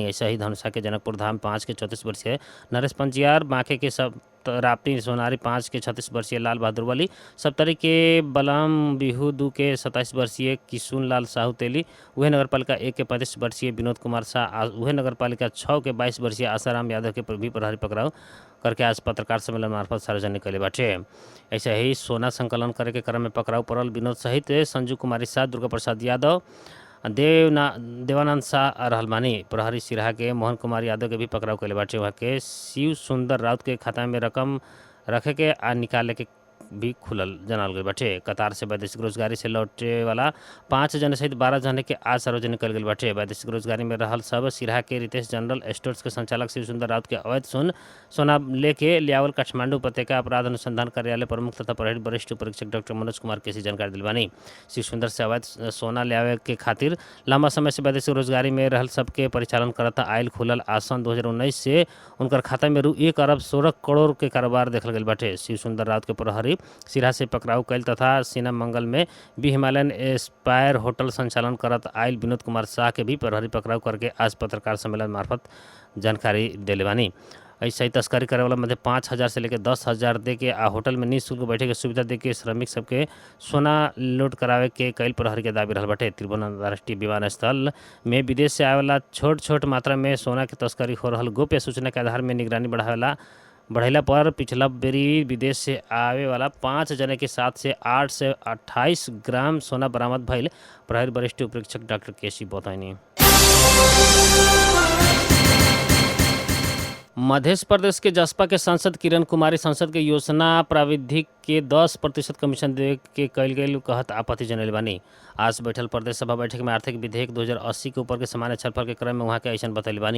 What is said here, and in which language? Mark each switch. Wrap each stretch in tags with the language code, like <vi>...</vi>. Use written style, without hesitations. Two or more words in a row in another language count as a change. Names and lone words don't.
<bho>ऐसा ही धनुषा के जनकपुर धाम 5 के 34 वर्षीय नरेश पंजियार, बांके के सब राप्ती सोनारी 5 के 36 वर्षीय लाल बहादुर वली, सप्तरी के बलम बिहू 2 के 27 वर्षीय किशुन लाल साहू तेली, वह नगरपालिका 1 के 35 वर्षीय विनोद कुमार शाह, वह नगरपालिका 6 के 22 वर्षीय आसाराम यादव के भी प्रहरी पकड़ाव करके आज पत्रकार सम्मेलन मार्फत सार्वजनिक कइले बाटे। ऐसे ही सोना संकलन करे के क्रम में पकड़ाव पड़ल विनोद सहित संजू कुमारी शाह, दुर्गा प्रसाद यादव, देवानंद शाह रहल बानी। प्रहरी सिरहा के मोहन कुमार यादव के भी पकड़ाव कइले बाटे। वहाँ के शिव सुंदर राउत के खाता में रकम रखे के आ निकाले के भी खुलल जनाल गई बाटे। कतार से वैदेशिक रोजगारी से लौटे वाला 5 जने सहित 12 जने के आज सार्वजनिक कइल गइल बाटे। वैदेशिक रोजगारी में रहल सब सिरहा के रितेश जनरल स्टोर्स के संचालक शिव सुंदर राउत के अवैध सोना लेके लियावल काठमांडू उपत्यका अपराध अनुसंधान कार्यालय प्रमुख तथा प्रहरी वरिष्ठ परीक्षक डॉक्टर मनोज कुमार केसी जानकारी दिलवानी। शिव सुंदर से अवैध सोना लियावे के खातिर लंबा समय से वैदेशिक रोजगारी में रहल सबके परिचालन करता आयल खुलल आसन 2019 से उनकर खाता में ₹1 अरब 16 करोड़ के कारोबार देखल गइल बाटे। शिव सुंदर राउत के प्रहरी सिरहा से पकड़ाव कइल तथा सीना मंगल में बी हिमालयन एस्पायर होटल संचालन करत आयल विनोद कुमार शाह के भी प्रहरी पकड़ाव करके आज पत्रकार सम्मेलन मार्फत जानकारी दिले बानी। ऐसा ही तस्करी करे वाला मध्य 5,000 से लेकर 10,000 दे के आ होटल में निःशुल्क बैठे के सुविधा दे के श्रमिक सबके सोना लूट करावे के कई प्रहरी के दाबी रहल बाटे। त्रिभुवन अंतर्राष्ट्रीय विमानस्थल में विदेश से आए वाला छोट छोट मात्रा में सोना के तस्करी हो रहल गोप्य सूचना के आधार में निगरानी बढ़ैला पर पिछला बेरी विदेश से आवे वाला 5 जने के साथ से 8 से 28 ग्राम सोना बरामद भइल प्रहरी वरिष्ठ उपरीक्षक डॉक्टर केसी बतैनी। मध्य प्रदेश के जसपा के सांसद किरण कुमारी संसद के योजना प्राविधिक के 10% कमीशन दे के कइल गइल कहत आपत्ति जनैले बानी। आज बैठल प्रदेश सभा बैठक में आर्थिक विधेयक 2080 के ऊपर के सामान्य छलफल के क्रम में वहाँ के ऐसा बतैले बानी।</bho>